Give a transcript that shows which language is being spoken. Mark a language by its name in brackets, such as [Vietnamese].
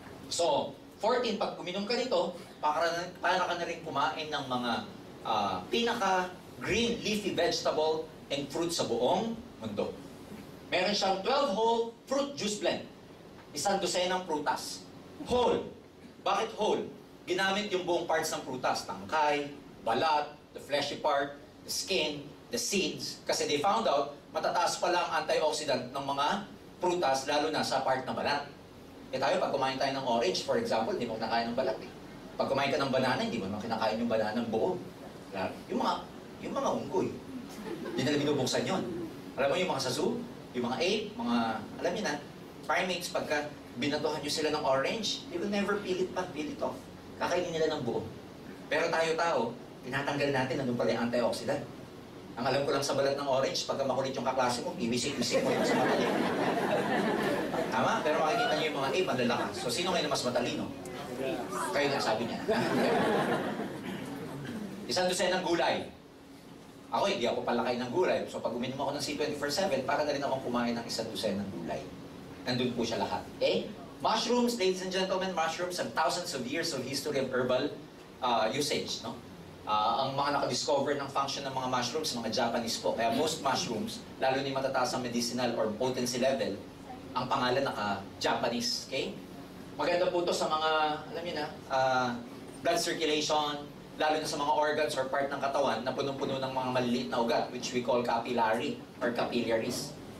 [Filipino] So, 14, pag uminom ka nito, para ka na rin kumain ng mga pinaka-green [English] leafy vegetable and fruit [Filipino] sa buong mundo. Meron siyang 12-hole fruit juice blend. 1 dosenang prutas. Whole. Bakit whole? Ginamit yung buong parts ng prutas. [English] Tangkay, balat, the fleshy part, the skin, the seeds. [Filipino] Kasi they found out, matataas pala ang antioxidant ng mga prutas, lalo na sa part na balat. Eh tayo, pag kumain tayo ng orange, for example, hindi mo kinakain ng balat eh. Pag kumain ka ng banana, hindi mo naman kinakain yung banana ng buo. Yung mga unggoy, hindi nila binubuksan yun. Alam mo yung mga sa zoo, yung mga ape, alam niyo na, primates, pagka binatuhan nyo sila ng orange, [English] they will never peel it off. [Filipino] Kakainin nila ng buo. Pero tayo tao, tinatanggal natin, nandun pala yung antioxidant. Ang alam ko lang sa balat ng orange, pagka makulit yung kaklase mo, iwisik-wisik mo yung sa mata niya. Tama? Pero makikita niyo yung mga ape, ang lalakas. So, sino ngayon mas matalino? Kayo na sabi niya. 1 dosenang gulay. Ako, hindi ako palakay ng gulay. So, pag uminom ako ng C24/7, para na rin akong kumain ng 1 dosenang gulay. Nandun po siya lahat. Okay? [English] Mushrooms, ladies and gentlemen, mushrooms have thousands of years of history of herbal usage. No? [Filipino] Ang mga nakadiscover ng function ng mga mushrooms, mga Japanese po. Kaya most mushrooms, lalo na yung matataas ang medicinal or potency level, ang pangalan naka-Japanese. Okay? Maganda po ito sa mga, alam niyo na, blood circulation, lalo na sa mga organs or part ng katawan na punong-puno ng mga maliliit na ugat, [English] which we call capillary or capillaries.